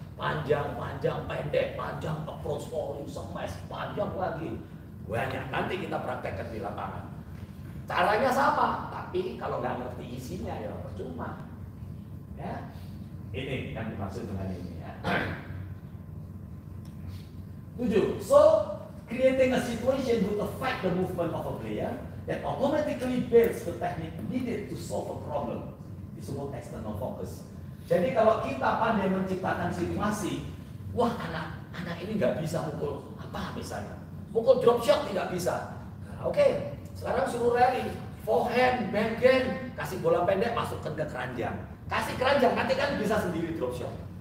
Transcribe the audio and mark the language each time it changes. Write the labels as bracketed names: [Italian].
[Indonesian] Panjang, pendek, panjang, approach volley, smash, panjang lagi. Banyak. Nanti kita praktekkan di lapangan. Caranya sama, tapi kalau nggak ngerti isinya ya percuma. Ya. Ini yang dimaksud dengan ini ya. 7. [English] So, creating a situation would affect the movement of a player that automatically builds the technique needed to solve a problem. [Indonesian] Disebut external focus. Jadi kalau kita pandai menciptakan situasi, wah anak ini nggak bisa mukul apa misalnya, mukul drop shot tidak bisa. Nah, Oke, sekarang suruh rally, forehand, backhand, kasih bola pendek masukkan ke keranjang, kasih keranjang nanti kan bisa sendiri drop shot.